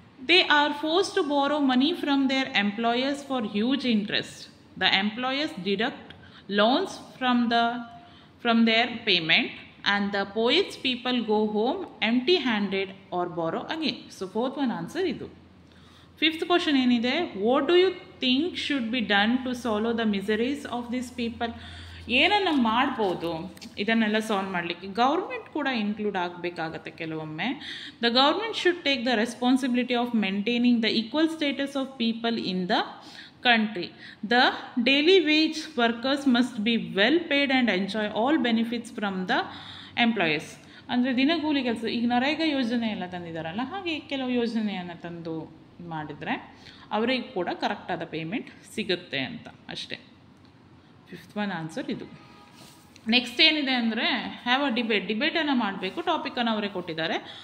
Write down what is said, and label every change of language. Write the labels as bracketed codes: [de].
[en] They are forced to borrow money from their employers for huge interest. The employers deduct loans from their payment and the poets people go home empty handed or borrow again. So 4th one answer idu. 5th question [kn] ಏನಿದೆ, [en] What do you think should be done to solve the miseries of this people? [kn] ಏನನ್ನು ಮಾಡ್ಬೋದು ಇದನ್ನೆಲ್ಲ solve ಮಾಡಲಿಕ್ಕೆ? Government ಕೂಡ include ಆಗಬೇಕಾಗತ್ತೆ ಕೆಲವೊಮ್ಮೆ. [en] The government should take the responsibility of maintaining the equal status of people in the country. The daily wage workers must be well paid and enjoy all benefits from the employers. [kn] ಅಂದರೆ ದಿನಗೂಲಿ ಕೆಲಸ, ಈಗ ನರೇಗಾ ಯೋಜನೆ ಎಲ್ಲ ತಂದಿದ್ದಾರಲ್ಲ, ಹಾಗೆ ಕೆಲವು ಯೋಜನೆಯನ್ನು ತಂದು ಮಾಡಿದರೆ ಅವರಿಗೆ ಕೂಡ ಕರೆಕ್ಟಾದ ಪೇಮೆಂಟ್ ಸಿಗುತ್ತೆ ಅಂತ ಅಷ್ಟೇ. 5th one ಆನ್ಸರ್ ಇದು. ನೆಕ್ಸ್ಟ್ ಏನಿದೆ ಅಂದರೆ, ಹ್ಯಾವ್ ಅ ಡಿಬೇಟನ್ನು ಮಾಡಬೇಕು. ಟಾಪಿಕನ್ನು ಅವರೇ ಕೊಟ್ಟಿದ್ದಾರೆ.